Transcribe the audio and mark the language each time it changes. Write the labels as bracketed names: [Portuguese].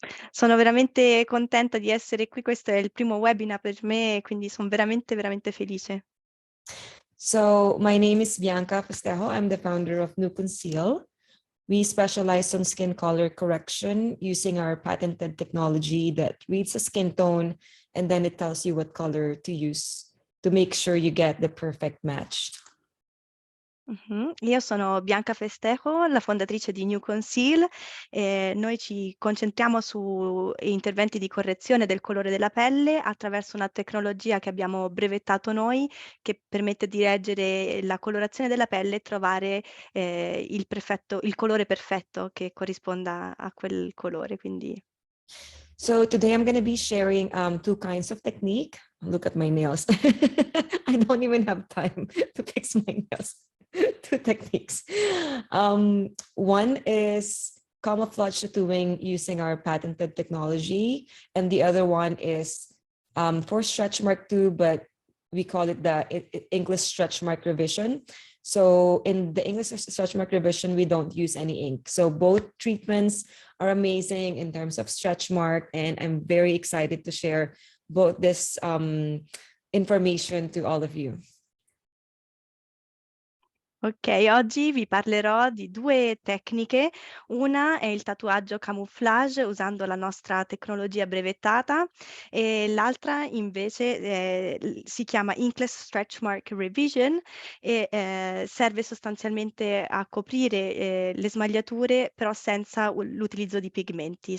[Italian] Sono veramente contenta di essere qui. Questo è il primo webinar per me, quindi sono veramente, veramente felice. [English] So my name is Bianca Festejo. I'm the founder of Nue Conceal. We specialize on skin color correction using our patented technology that reads a skin tone and then it tells you what color to use to make sure you get the perfect match. [Italian] Io sono Bianca Festejo, la fondatrice di Nue Conceal. Noi ci concentriamo su interventi di correzione del colore della pelle attraverso una tecnologia che abbiamo brevettato noi, che permette di leggere la colorazione della pelle e trovare il colore perfetto che corrisponda a quel colore. Quindi [English] So today I'm going to be sharing two kinds of technique. Look at my nails. I don't even have time to fix my nails. Two techniques. One is camouflage tattooing using our patented technology. And the other one is for stretch mark too, but we call it the English stretch mark revision. So in the English stretch mark revision, we don't use any ink. So both treatments are amazing in terms of stretch mark, and I'm very excited to share both this information to all of you. [Italian] Ok, oggi vi parlerò di due tecniche. Una è il tatuaggio camouflage usando la nostra tecnologia brevettata e l'altra invece si chiama Inkless Stretch Mark Revision e serve sostanzialmente a coprire le smagliature però senza l'utilizzo di pigmenti.